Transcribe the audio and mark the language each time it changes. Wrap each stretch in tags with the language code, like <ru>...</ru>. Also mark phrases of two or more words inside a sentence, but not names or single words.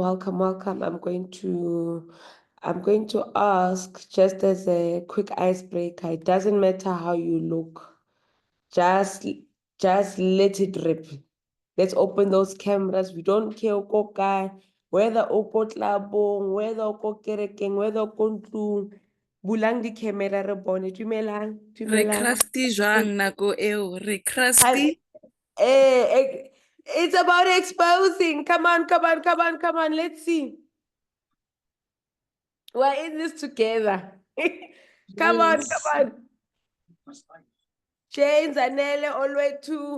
<en>I'm going to ask, just as a quick icebreaker, it doesn't matter how you look, just let it rip. Let's open those cameras. We don't care guy, whether</en> <tn>oko tlabong,</tn> <en>whether</en> <tn>oko kerekeng,</tn> <en>whether</en> <tn>oko ntlong. Bulang di camera re bone. Dumelang. Re crusty jwang nako eo. Re crusty.</tn> <en>It's about exposing. Come on. Let's see. We're in this together. Come on. James, Anele, always two.</en>